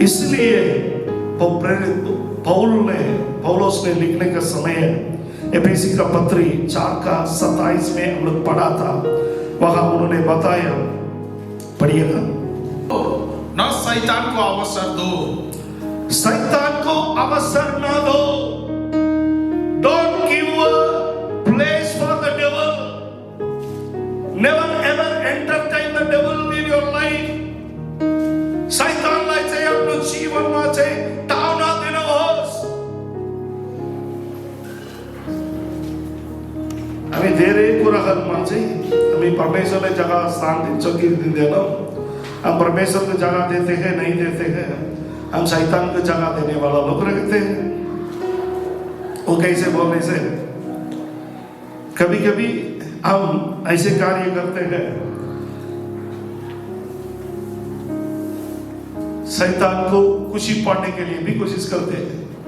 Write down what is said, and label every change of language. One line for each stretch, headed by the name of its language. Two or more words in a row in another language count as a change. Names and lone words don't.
Hindi: इसलिए पौलुस ने लिखने का समय एफेसी का पत्री 4:27 में हम लोग पढ़ा था, वहां उन्होंने बताया, पढ़िएगा। न शैतान को अवसर दो, शैतान को अवसर ना दो।
English: Don't give a place for the devil. Never ever entertain the devil in your life.
Nepali: शैतानलाई चाहिँ आफ्नो जीवनमा चाहिँ ठाउँ नदिनुहोस्। हामी धेरै कुराहरूमा चाहिँ हामी परमेश्वरलाई जगह स्थान दिन्छौँ कि दिँदैनौँ।
Hindi: हम परमेश्वर को जगह देते हैं नहीं देते हैं, हम शैतान को जगह देने वाला लोग रखते हैं। वो कैसे बोलने से कभी कभी हम ऐसे कार्य करते हैं, शैतान को खुशी पाने के लिए भी कोशिश करते हैं।